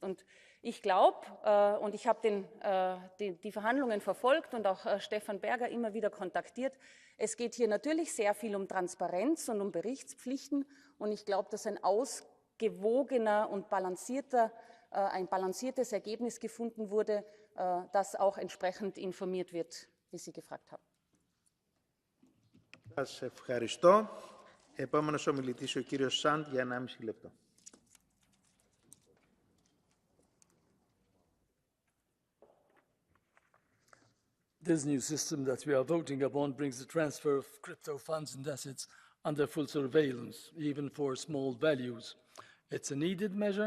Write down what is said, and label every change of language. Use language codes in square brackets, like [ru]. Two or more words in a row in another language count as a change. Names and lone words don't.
[de] Und ich glaube, und ich habe die Verhandlungen verfolgt und auch Stefan Berger immer wieder kontaktiert, es geht hier natürlich sehr viel um Transparenz und um Berichtspflichten. Und ich glaube, dass ein ausgewogener und ein balanciertes Ergebnis gefunden wurde, das auch entsprechend informiert wird, wie Sie gefragt haben. [el] Σας ευχαριστώ. Επόμενος ομιλητής ο κύριος Σαντ για 1,5 λεπτό. [en] This new system that we are voting upon brings the transfer of crypto funds and assets under full surveillance, even for small values. It's a needed measure.